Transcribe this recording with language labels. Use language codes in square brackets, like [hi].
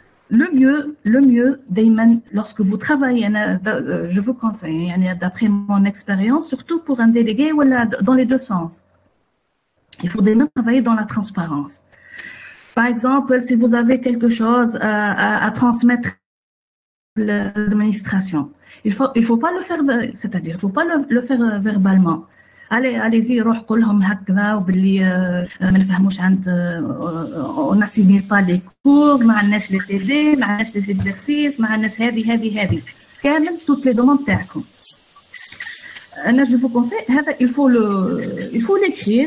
[fr] Le mieux, lorsque vous travaillez, je vous conseille, d'après mon expérience, surtout pour un délégué, dans les deux sens. Il faut travailler dans la transparence. Par exemple, si vous avez quelque chose à transmettre à l'administration, il faut pas le faire, c'est-à-dire, il faut pas le faire verbalement. Allez-y, [ar] روح قولهم هكذا وباللي ما نفهموش عند [fr] on n'assigne pas les cours, [ar] ما عندناش [fr] les TD, [ar] ما عندناش [fr] les exercices, [ar] ما عندناش هذه كامل [fr] toutes les demandes [ar] تاعكم. أنا [fr] je vous conseille [ar] هذا [fr] il faut l'écrire.